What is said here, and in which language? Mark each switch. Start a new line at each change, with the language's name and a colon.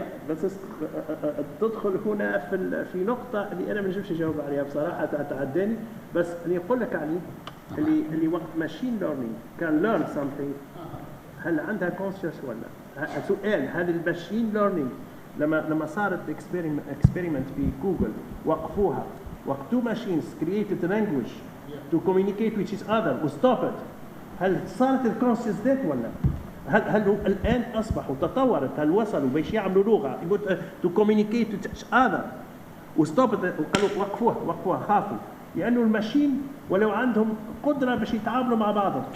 Arabic: بس تدخل هنا في نقطة اللي أنا ما نجمش نجاوب عليها بصراحة، تعداني. بس اللي أقول لك عليه اللي وقت ماشين ليرنينج كان
English: learn something،
Arabic: هل عندها conscious ولا؟ سؤال. هذا الماشين ليرنينج لما صارت experiment في جوجل وقفوها.
English: وقت two machines created a language to communicate with each other و stop it.
Arabic: هل صارت الكونسيوس ذات ولا؟ هل هو الآن أصبحوا تطورت؟ هل وصلوا باش يعملوا لغة
English: to communicate with each other
Arabic: و
English: stop it
Arabic: وقالوا وقفوها خافوا لأنه الماشين ولو عندهم قدرة باش يتعاملوا مع بعضهم.